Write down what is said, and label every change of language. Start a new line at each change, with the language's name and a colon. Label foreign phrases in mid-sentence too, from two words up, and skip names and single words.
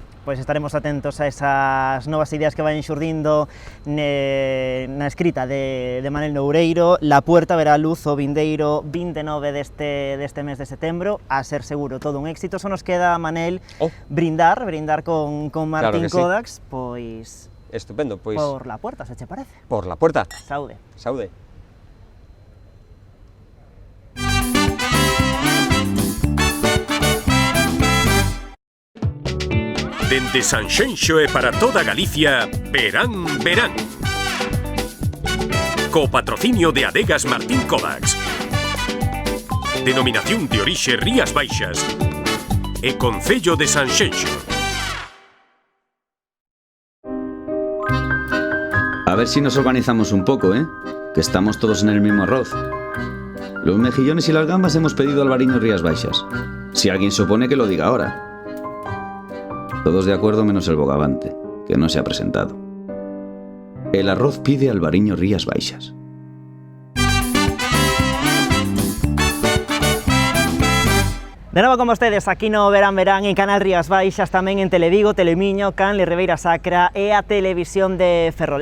Galician: Pois estaremos atentos a esas novas ideas que vayan xurdindo na escrita de Manel Loureiro. La Puerta verá a luz o vindeiro 29 deste mes de setembro, a ser seguro todo un éxito. Só nos queda, Manel, brindar con Martín Kodax, pois... Estupendo, pois... Por La Puerta, se che parece? Por La Puerta. Saude. Saude. Dende Sanxenxo e para toda Galicia, Verán, Verán. Co patrocinio de Adegas Martín Kodax. Denominación de orixe Rías Baixas. E Concello de Sanxenxo.
Spanish: A ver si nos organizamos un poco, que estamos todos en el mismo arroz. Los mejillones y las gambas hemos pedido albariño Rías Baixas. Si alguien se opone, que lo diga ahora. Todos de acuerdo menos el bogavante, que no se ha presentado. El arroz pide albariño Rías Baixas.
Galician: De novo con vostedes, aquí no Verán Verán en Canal Rías Baixas, tamén en Televigo, Telemiño, Canle Ribeira Sacra e a Televisión de Ferrol.